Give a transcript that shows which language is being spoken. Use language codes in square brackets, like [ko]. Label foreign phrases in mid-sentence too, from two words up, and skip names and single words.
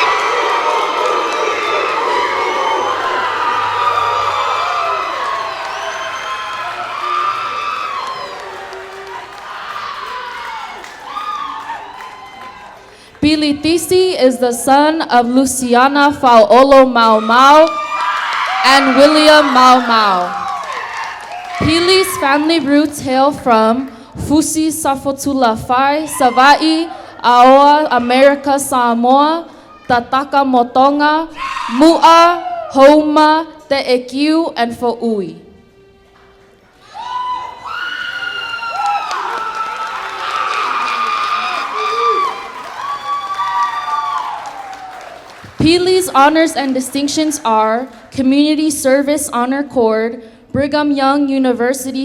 [en] Pilitisi is the son of Luciana Fauolo Mau Mau and William Mau Mau. Pili's family roots hail from Fusi Safotulafai, Savai, Aoa, America, Samoa, Tataka Motonga, Mu'a, Houma, Te'ekiu, and Fo'ui. Pili's honors and distinctions are Community Service Honor Cord, Brigham Young University